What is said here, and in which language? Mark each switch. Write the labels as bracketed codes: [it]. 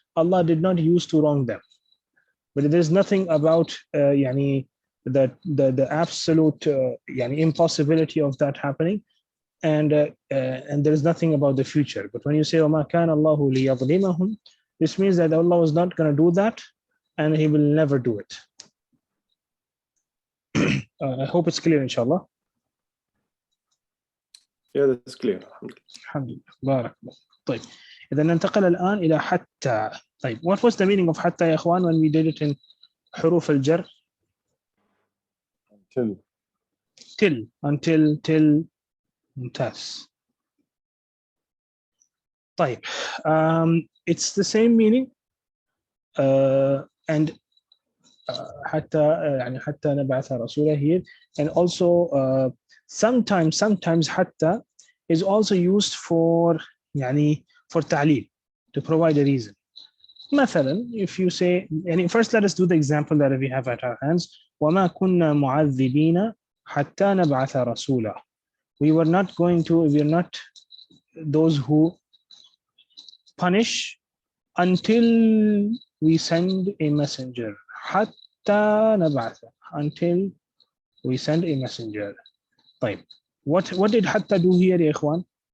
[en] Allah did not use to wrong them, but there is nothing about the absolute impossibility of that happening, and there is nothing about the future. But when you say [ar] وما كان الله ليظلمهم, [en] this means that Allah was not going to do that, and He will never do it. I hope it's clear, inshallah. Yeah, that's clear. [ar] الحمد لله. بارك الله. طيب, إذا ننتقل الآن إلى حتى. طيب, [en] what was the meaning of حتى [ar] يا إخوان [en] when we did it in حروف الجر? Until. [ar] ممتاز. [en] طيب, it's the same meaning, and [ar] حتى نبعث رسولا [en] here, and also sometimes حتى is also used for تعليل, to provide a reason. مثلا, if you say, and first let us do the example that we have at our hands. [ar] وما كنا معذبين حتى نبعث رسولا. [en] We are not those who punish until we send a messenger. [ar] حتى نبعث, [en] until we send a messenger. طيب, what did حتى do here [ar] يا إخوان?